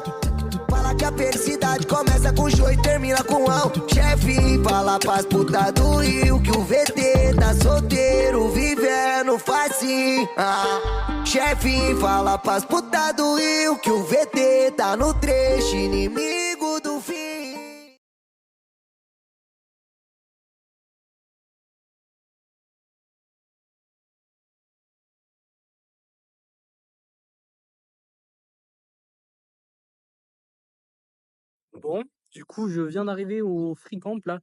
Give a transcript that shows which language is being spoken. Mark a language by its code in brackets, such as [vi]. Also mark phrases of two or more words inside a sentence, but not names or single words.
[pt] Fala que a felicidade começa com joio e termina com ão. Chefe, fala pras putas do Rio que o VT tá solteiro, vivendo eu facinho. Chefinho, fala pras putas do Rio que o VT tá no trecho, inimigo do fim. [fr] Bon, du coup, je viens d'arriver au free camp là.